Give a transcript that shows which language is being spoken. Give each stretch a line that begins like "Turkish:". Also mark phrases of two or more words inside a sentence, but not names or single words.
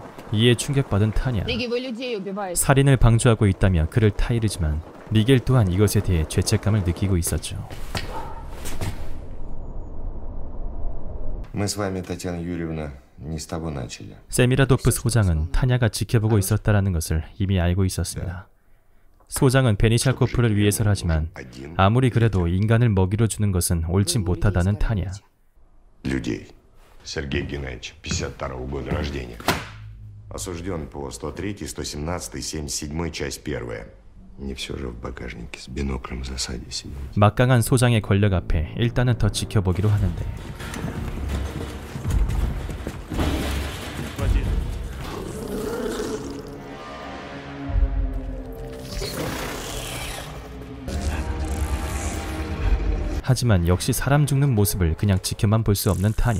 Korean: 이에 충격받은 타냐. 살인을 방조하고 있다며 그를 타이르지만 리겔 또한 이것에 대해 죄책감을 느끼고 있었죠.
Russian: Мы с вами, Татьяна Юрьевна, не с того начали.
Korean: 세미라도프 소장은 타냐가 지켜보고 있었다라는 것을 이미 알고 있었습니다. 소장은 베니샤코프를 위해서라지만 아무리 그래도 인간을 먹이로 주는 것은 옳지 못하다는 타냐.
Russian: Людей. Сергей Геннадьевич, 52-го года рождения. Осужден по 103, 117, 77, часть 1. Не все же в багажнике с биноклем в засаде сидел.
Korean: 막강한 소장의 권력 앞에 일단은 더 지켜보기로 하는데 하지만 역시 사람 죽는 모습을 그냥 지켜만 볼 수 없는 타냐.